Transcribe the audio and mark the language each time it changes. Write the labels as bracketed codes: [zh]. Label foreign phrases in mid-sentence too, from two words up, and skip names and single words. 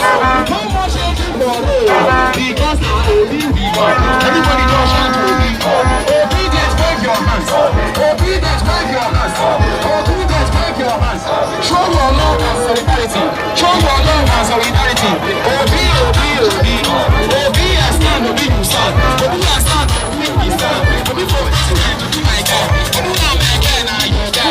[en] One more shaking for it. Because I only be God. Everybody just shout to me. Obedience, wave your hands. Obedience, wave your hands. Obedience, wave your hands. Show your love and solidarity. Show your love and solidarity. Obi, Obi, Obi. Obi, I stand, Obi, you stand. Obi, I stand, Obi, you stand. Obi, for president, Obi, my guy. Obi, now my guy, now your guy.